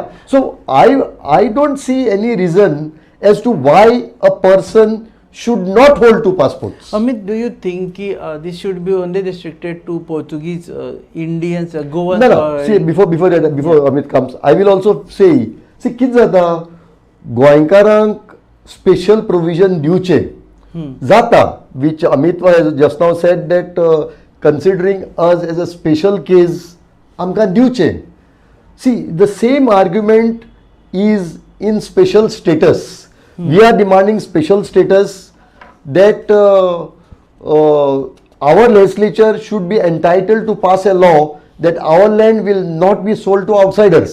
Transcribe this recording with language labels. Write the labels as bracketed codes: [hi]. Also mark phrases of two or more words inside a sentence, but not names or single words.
[en] So I don't see any reason as to why a person should not hold two passports. Amit, do you think this should be only restricted to Portuguese, Indians, Goans? No. See, before Amit comes, I will also say, see, kids [kok] आता गोंयकारांक [en] special provision [kok] दिवचे जाता, [en] which Amit was just now said that considering us as a special case, [kok] आमकां दिवचे. [en] See, the same argument is in special status. We are demanding special status that our legislature should be entitled to pass a law that our land will not be sold to outsiders.